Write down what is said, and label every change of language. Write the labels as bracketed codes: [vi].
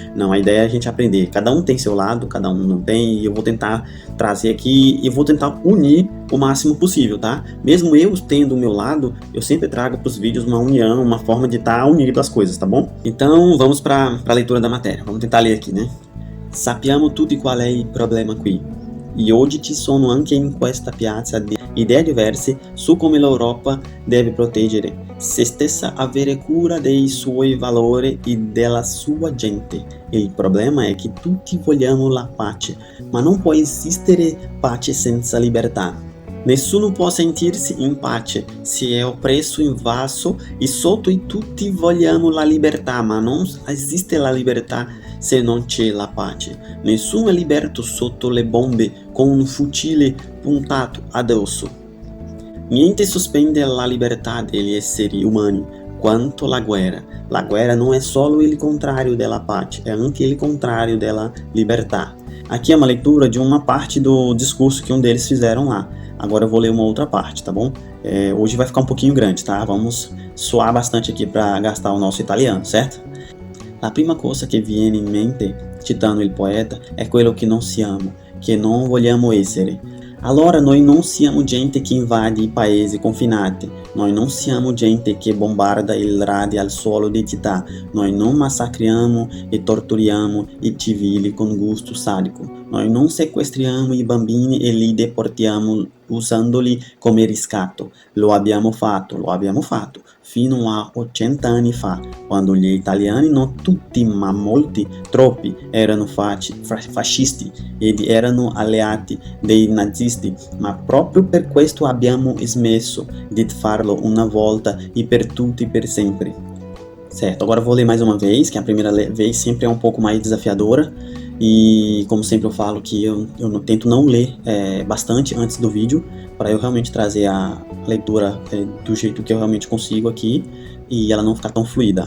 [pt] Não, a ideia é a gente aprender. Cada um tem seu lado, cada um não tem, e eu vou tentar trazer aqui e vou tentar unir o máximo possível, tá? Mesmo eu tendo o meu lado, eu sempre trago pros vídeos uma união, uma forma de estar unido as coisas, tá bom? Então vamos para a leitura da matéria. Vamos tentar ler aqui, né? [it] Sappiamo tutti qual è il problema qui. E oggi ci sono anche in questa piazza idee diverse su come l'Europa deve proteggere se stessa, avere cura dei suoi valori e della sua gente. Il problema è che tutti vogliamo la pace, ma non può esistere pace senza libertà. Nessuno può sentirsi in pace se è oppresso, invaso e sotto, e tutti vogliamo la libertà, ma non esiste la libertà se non c'è la pace. Nessuno è liberto sotto le bombe con un fucile puntato addosso. Niente sospende la libertà degli esseri umani quanto la guerra. La guerra non è solo il contrario della pace, è anche il contrario della libertà. [pt] Aqui é uma leitura de uma parte do discurso que deles fizeram lá. Agora eu vou ler uma outra parte, tá bom? Hoje vai ficar um pouquinho grande, tá? Vamos suar bastante aqui para gastar o nosso italiano, certo? [it] La prima cosa che viene in mente, citando il poeta, è quello che non siamo, che non vogliamo essere. Allora noi non siamo gente che invade i paesi confinati, noi non siamo gente che bombarda e radi al suolo di città, noi non massacriamo e torturiamo i civili con gusto sadico, noi non sequestriamo i bambini e li deportiamo usandoli come riscatto. Lo abbiamo fatto, fino a 80 anni fa, quando gli italiani, non tutti ma molti, troppi, erano fascisti ed erano alleati dei nazisti, ma proprio per questo abbiamo smesso di farlo una volta e per tutti per sempre. [pt] Certo, agora eu vou ler mais uma vez, que a primeira vez sempre é um pouco mais desafiadora. E como sempre eu falo que eu tento não ler bastante antes do vídeo, para eu realmente trazer a leitura do jeito que eu realmente consigo aqui e ela não ficar tão fluida.